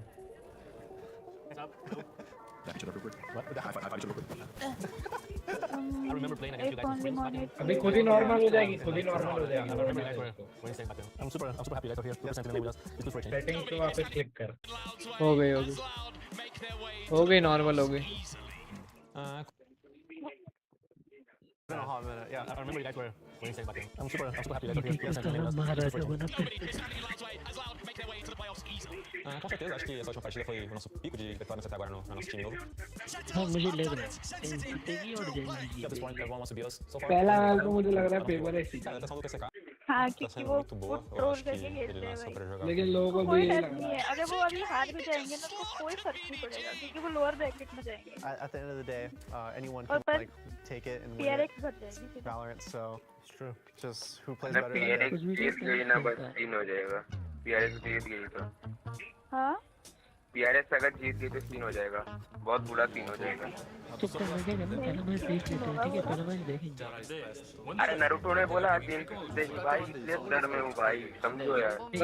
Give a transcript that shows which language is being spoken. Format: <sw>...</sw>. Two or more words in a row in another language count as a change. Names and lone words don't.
<hi>अभी खुद ही नॉर्मल हो जाएगी, सेटिंग पे वापस क्लिक कर। हो गई नॉर्मल हो गई। महाराजा बना फिर।</hi> <pt>Com certeza, acho que essa última partida foi o nosso pico de vitórias até agora no nosso time novo.</pt> <hi>हाँ मुझे लग रहा है जीतेगी और जाएगी।</hi> <en>At this point, everyone wants to beat us. So far,</en> <hi>पहला मैच तो मुझे लग रहा है पेपर है सीधा।</hi> <pt>atenção do TCK.</pt> <hi>हाँ</hi> <pt>Está</pt> <hi>क्योंकि</hi> <pt>sendo</pt> <hi>वो</hi> <pt>muito boa. Eu</pt> <hi>ट्रोल</hi> <pt>acho que</pt> <hi>करके</hi> <pt>ele</pt> <hi>खेलते हैं</hi> <pt>nasceu</pt> <hi>भाई।</hi> <pt>para jogar</pt> <hi>लेकिन</hi> <pt>com</pt> <hi>लोगों को कोई भी यही डर लग नहीं रहा है, अगर वो अभी हार भी जाएंगे ना तो कोई फर्क नहीं पड़ेगा क्योंकि वो</hi> <en>lower bracket</en> <hi>में जाएंगे।</hi> <en>At the end of the day, anyone</en> <hi>और</hi> <en>can</en> <hi>पर</hi> <en>like take it and win it.</en> <hi>PRX भर जाएगी सीधा।</hi> <en>Valorant, so it's true. Just who plays</en> <hi>अगर</hi> <en>better that PRX day.</en> <hi>जीत गई ना बस सीन हो जाएगा। PRX जीत गई तो हाँ PRX अगर जीत गई तो सीन हो जाएगा, बहुत बुरा सीन हो जाएगा। चुप कर बैठेगा ना, पहला मैच देख लेते हैं, ठीक है? पहला मैच देखेंगे। अरे नारुतो ने बोला देखी भाई इसलिए डर में हूँ भाई, समझो यार।</hi>